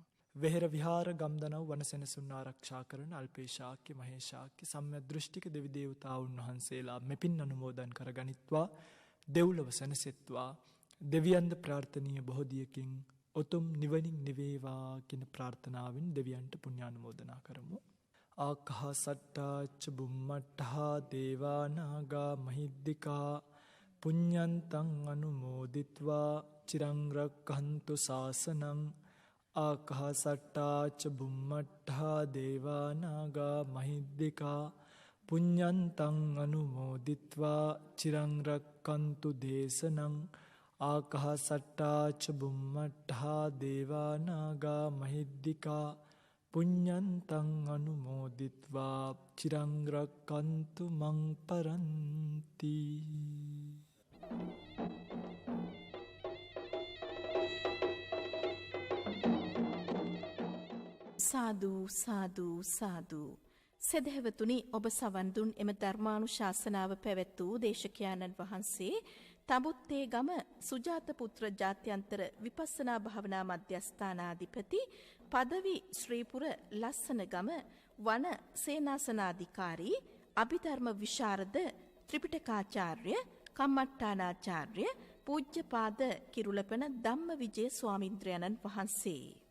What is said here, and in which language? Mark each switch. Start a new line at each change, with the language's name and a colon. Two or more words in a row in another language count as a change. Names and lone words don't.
Sinhala: වෙහෙර විහාර ගම්දනව් වනසෙනසුන් ආරක්ෂා කරන අල්පේශාක්‍ය මහේශාක්‍ය සම්‍යක් දෘෂ්ටික දෙවි දේවතාවුන් වහන්සේලා මෙපින් අනුමෝදන් කරගනිත්වා. දෙව්ලොව සැනසෙත්වා. දෙවියන්ද ප්‍රාර්ථනීය බෝධියකින් උතුම් නිවනින් නිවේවා කියන ප්‍රාර්ථනාවෙන් දෙවියන්ට පුණ්‍යානුමෝදනා කරමු.
Pali: ආකාසට්ටා ච බුම්මට්ටා දේවා නාග මහිද්దికා පුඤ්ඤන්තං අනුමෝදිත්වා චිරං රක්ඛන්තු ශාසනං. ආකාසට්ටා ච බුම්මට්ටා දේවා නාග මහිද්దికා පුඤ්ඤන්තං අනුමෝදිත්වා චිරං රක්ඛන්තු දේශනං. ආකාසට්ටා ච බුම්මට්ටා දේවා නාග මහිද්దికා පුඤ්ඤන්තං අනුමෝදිත්වා චිරං රක්ඛන්තු මං පරන්ති.
Sinhala: සාදු සාදු සාදු. සදහවතුනි, ඔබ සවන් දුන් එම ධර්මානුශාසනාව පැවැත් වූ දේශකයාණන් වහන්සේ තඹුත්තේ ගම සුජාත පුත්‍ර ජාත්‍යන්තර විපස්සනා භාවනා මධ්‍යස්ථානාධිපති පදවි ශ්‍රීපුර ලස්සන ගම වන සේනාසනාධිකාරී අභිධර්ම විශාරද ත්‍රිපිටකාචාර්ය කම්මට්ටානාචාර්ය පූජ්‍යපාද කිරුළපන ධම්මවිජය ස්වාමින්ද්‍රයන්න් වහන්සේ.